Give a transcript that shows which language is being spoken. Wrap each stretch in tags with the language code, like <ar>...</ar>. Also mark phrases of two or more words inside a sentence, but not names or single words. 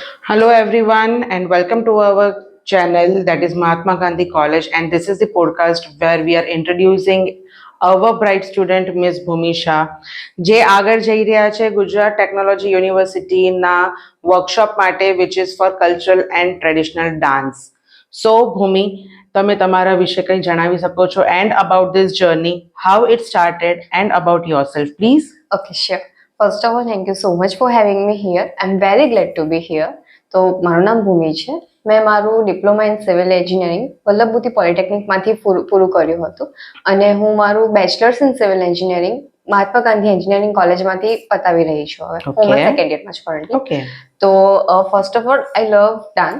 <en>Hello, everyone, and welcome to our channel that is Mahatma Gandhi College. And this is the podcast where we are introducing our bright student, Miss Bhumi Shah,</en> <gu>જે આગળ જઈ રહ્યા છે ગુજરાત ટેકનોલોજી યુનિવર્સિટીના વર્કશોપ માટે,</gu> <en>which is for cultural and traditional dance. So, Bhumi,</en> <gu>તમે તમારા વિશે કંઈ જણાવી શકો છો</gu> <en>and about this journey, how it started and about yourself, please. Okay, sure. First of all, thank you so much for having me here. I'm very glad to be here.</en> <gu>તો મારું નામ ભૂમિ છે. મેં મારું</gu> <en>diploma in civil engineering</en> <gu>વલ્લભબુદ્ધિ પોલિટેકનિકમાંથી પૂરું કર્યું હતું અને હું મારું</gu> <en>bachelors in civil engineering</en> <gu>મહાત્મા ગાંધી એન્જિનિયરિંગ કોલેજમાંથી પતાવી રહી છું હવે. હું</gu> <en>second year</en> <gu>છું કરન્ટલી.</gu> <en>Okay. તો first of all I love dance.</en>